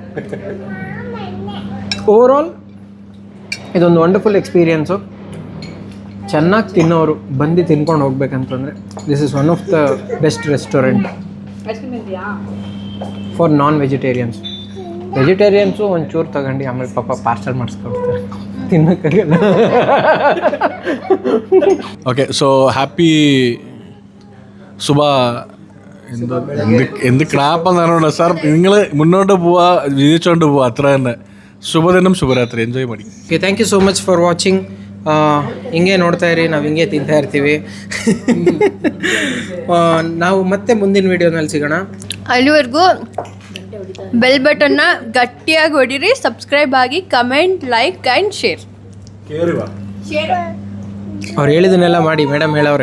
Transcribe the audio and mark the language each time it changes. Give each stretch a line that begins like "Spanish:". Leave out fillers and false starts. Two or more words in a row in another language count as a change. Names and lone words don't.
Kannada: ಓವರಾಲ್ ಇದೊಂದು
English: wonderful experience.
Kannada: ಚೆನ್ನಾಗಿ ತಿನ್ನೋರು ಬಂದು ತಿನ್ಕೊಂಡು ಹೋಗ್ಬೇಕಂತಂದರೆ
English: this is one of the best restaurant for non vegetarians.
Kannada: ವೆಜಿಟೇರಿಯನ್ಸು ಒಂಚೂರು ತಗೊಂಡು ಆಮೇಲೆ ಪಾಪ ಪಾರ್ಸಲ್ ಮಾಡಿಸ್ಕೊಡ್ತಾರೆ,
Malayalam: തിന്നക്കറിയല്ല.
English: okay, so happy Suba.
Malayalam: എന്ത് ക്ലാപ്പെന്നാണോ സാർ, നിങ്ങൾ മുന്നോട്ട് പോവാ, വിജയിച്ചോണ്ട് പോവാ, അത്ര തന്നെ. ശുഭദിനം, ശുഭരാത്രി, എൻജോയ് മതി.
English: Okay, thank you so much for watching.
Kannada: ಹಿಂಗೆ ನೋಡ್ತಾ ಇರಿ, ನಾವು ಹಿಂಗೆ ತಿಂತಾ ಇರ್ತೀವಿ. ನಾವು ಮತ್ತೆ ಮುಂದಿನ ವೀಡಿಯೋನಲ್ಲಿ ಸಿಗೋಣ. ಅಲ್ಲಿವರೆಗೂ ಬೆಲ್ ಬಟನ್ನ ಗಟ್ಟಿಯಾಗಿ ಹೊಡಿರಿ, ಸಬ್ಸ್ಕ್ರೈಬ್ ಆಗಿ,
English: comment, like and share.
Kannada: ಅವ್ರು ಹೇಳಿದನ್ನೆಲ್ಲ ಮಾಡಿ, ಮೇಡಮ್ ಹೇಳವ್ರೆ.